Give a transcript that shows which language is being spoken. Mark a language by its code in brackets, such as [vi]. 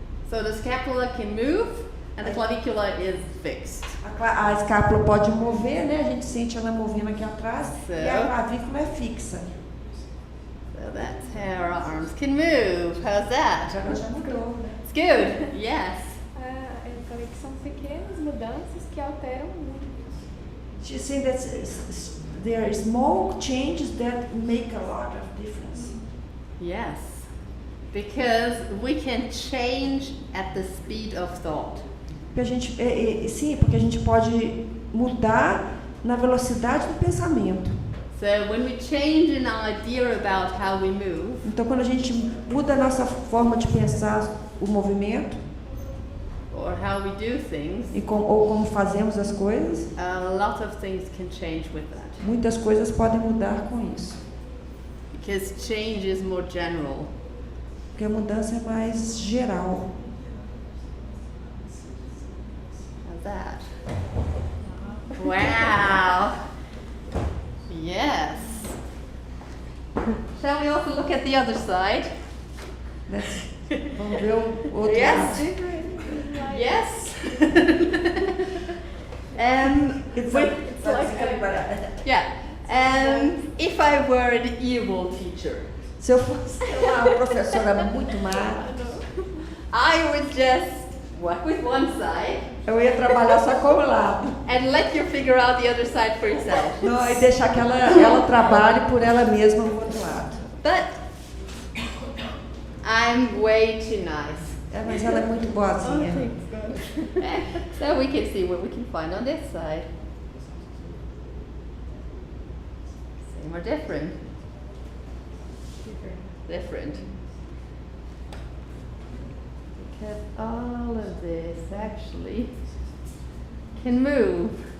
[en] So the scapula can move and the clavicula is fixed. [pt] A escápula pode mover, né? A gente sente ela movendo aqui atrás. [en] So- [pt] E a clavícula é fixa. [en] So that's how our arms can move. How's that? [pt] Já mudou, né? [en] It's good. Yes. [pt] Eu falei que são pequenas mudanças que alteram muito. [en] She's saying that there are small changes that make a lot of difference. Yes. Because we can change at the speed of thought. [pt] Porque a gente, sim, porque a gente pode mudar na velocidade do pensamento. [en] So when we change an idea about how we move, [pt] Então, quando a gente muda a nossa forma de pensar o movimento [en] or how we do things, [pt] ou como fazemos as coisas, [en] a lot of things can change with that. [pt] muitas coisas podem mudar com isso. [en] Because change is more general. [pt] Porque a mudança é mais geral. [en] How's that? Wow. Yes. Shall we also look at the other side? [pt] Vamos ver o outro [en] Yes. [pt] lado. [en] Yes. It's with- like yeah. If I were an evil teacher, [pt] se eu fosse uma professora muito má, [en] I would just work with one side [pt] eu ia trabalhar só com o lado. [en] and let you figure out the other side for yourself. [pt] Não, e deixar que ela trabalhe por ela mesma no outro lado. [en] But I'm way too nice. [pt] Mas ela é muito boazinha. [en] So we can see what we can find on this side. Same or different? Different. Because all of this actually can move.